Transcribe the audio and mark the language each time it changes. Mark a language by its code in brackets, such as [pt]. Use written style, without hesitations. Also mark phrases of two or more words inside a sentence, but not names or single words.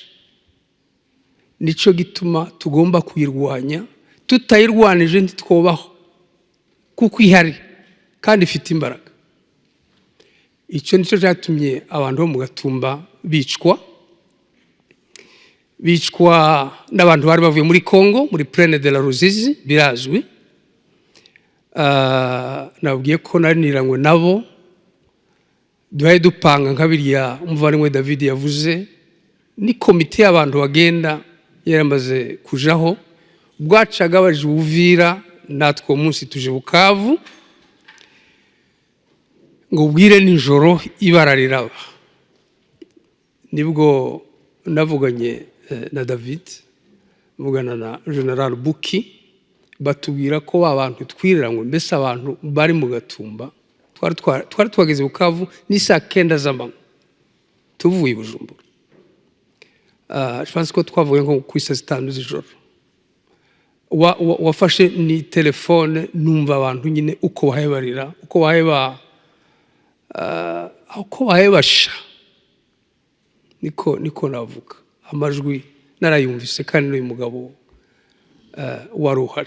[rw] Nico gituma tugomba kuyirwanya, tutayirwanije ntitwobaho kuko ihari. kandi ifite imbaraga. Icyo nicyo cyatumye abantu bo mu Gatumba bicwa n'abantu bari bavuye muri Congo, muri Plaine de la Ruzizi, birazwi. Nabwiye ko nariniranywe nabo, duhaye dupanga nka biriya umuvandimwe David yavuze, ni komite y'abantu bagenda yaramaze kujaho, bwacaga baje Uvira, natwe uwo munsi tuje Bukavu, ngo ubwire nijoro ibara riraba. Nibwo navuganye na David, mvugana na General Buki, batubwira ko abantu twireranywe, mbese abantu bari mu Gatumba, twari twageze Bukavu ni saa 9 z'amanywa tuvuye Bujumbura. [fr] Je pense [rw] ko twavuye nko ku saa 5 z'ijoro. Wafashe ni telefone, numva abantu nyine uko bahebarira, uko bahebasha, niko navuga. Amajwi narayumvise kandi n'uyu mugabo wari uhari.